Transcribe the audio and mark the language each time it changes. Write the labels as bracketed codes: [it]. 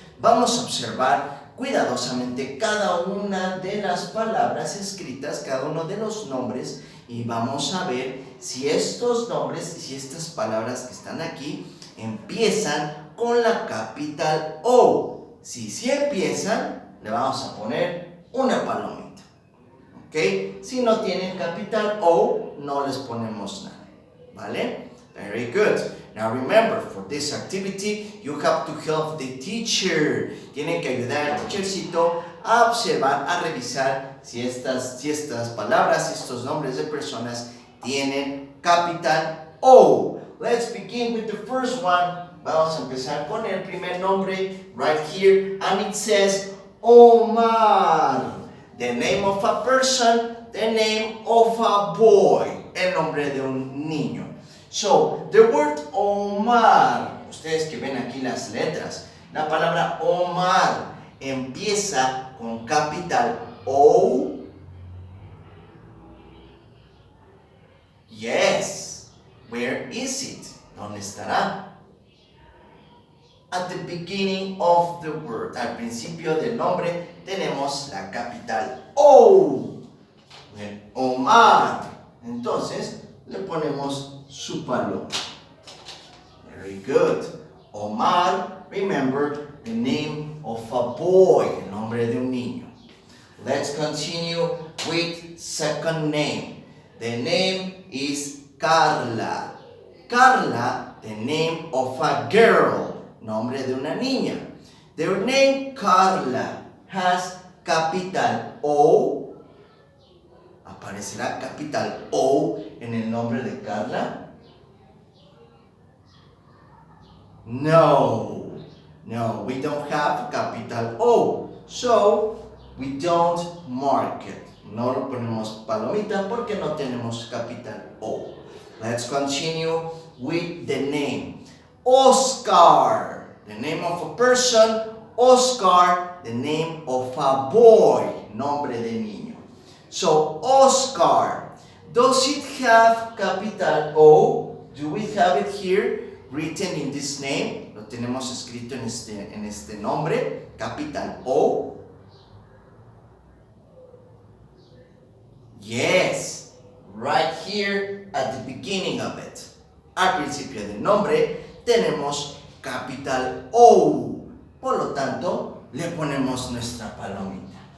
[es] Vamos a observar cuidadosamente cada una de las palabras escritas, cada uno de los nombres, y vamos a ver si estos nombres y si estas palabras que están aquí empiezan con la capital O. Si sí empiezan, le vamos a poner una palomita. ¿Ok? Si no tienen capital O, no les ponemos nada. ¿Vale? [en] Very good. Now remember, for this activity, you have to help the teacher. [es] Tienen que ayudar al teachercito a observar, a revisar si estas palabras, estos nombres de personas tienen capital O. [en] Let's begin with the first one. [es] Vamos a empezar con el primer nombre [en] right here, and it says Omar. The name of a person, the name of a boy. [es] El nombre de un niño. [en] So, the word Omar, [es] ustedes que ven aquí las letras, la palabra Omar empieza con capital O. [en] Yes. Where is it? [es] ¿Dónde estará? [en] At the beginning of the word. [es] Al principio del nombre tenemos la capital O. Omar. Entonces, le ponemos su paloma. [en] Very good. Omar, remember the name of a boy, [es] el nombre de un niño. [en] Let's continue with second name. The name is Carla. Carla, the name of a girl, [es] nombre de una niña. [en] The name Carla has capital O? [es] ¿Aparecerá capital O en el nombre de Carla? [en] No, we don't have capital O, so we don't mark it. [es] No lo ponemos palomita porque no tenemos capital O. [en] Let's continue with the name. Oscar, the name of a person. Oscar, the name of a boy, [es] nombre de niño. [en] So, Oscar, does it have capital O? Do we have it here written in this name? [es] Lo tenemos escrito en este nombre, capital O. [en] Yes, right here at the beginning of it. [es] Al principio del nombre tenemos capital O. Por lo tanto, le ponemos nuestra palomita.